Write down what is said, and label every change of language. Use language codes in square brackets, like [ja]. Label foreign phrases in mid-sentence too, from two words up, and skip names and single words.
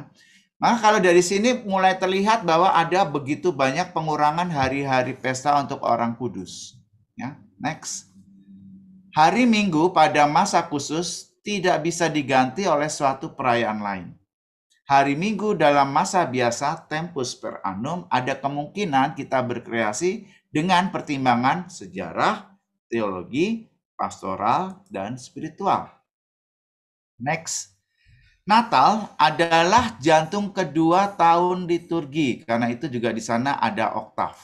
[id] Maka kalau dari sini mulai terlihat bahwa ada begitu banyak pengurangan hari-hari pesta untuk orang kudus. Ya, next. Hari Minggu pada masa khusus tidak bisa diganti oleh suatu perayaan lain. Hari Minggu dalam masa biasa, [la] tempus per annum, [id] ada kemungkinan kita berkreasi dengan pertimbangan sejarah, teologi, pastoral, dan spiritual. Next. Natal adalah jantung kedua tahun liturgi, karena itu juga di sana ada oktav.